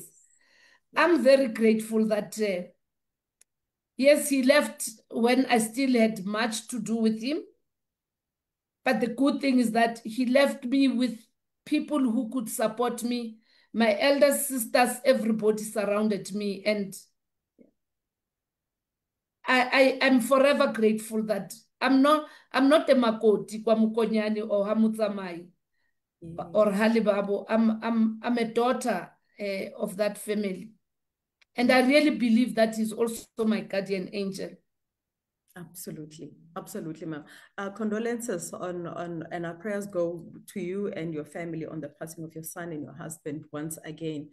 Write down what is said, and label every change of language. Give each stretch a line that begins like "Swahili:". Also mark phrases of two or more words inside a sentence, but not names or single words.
English: I'm very grateful that, yes, he left when I still had much to do with him. But the good thing is that he left me with people who could support me. My elder sisters, everybody surrounded me. And I'm forever grateful that I'm not a
Tswana: makoti kwa Mokonyane
English: or Hamutsamai or Halibabo. I'm a daughter of that family. And I really believe that he's also my guardian angel. Absolutely. Absolutely, ma'am. Condolences and our prayers go to you and your family on the passing of your son and your husband once again.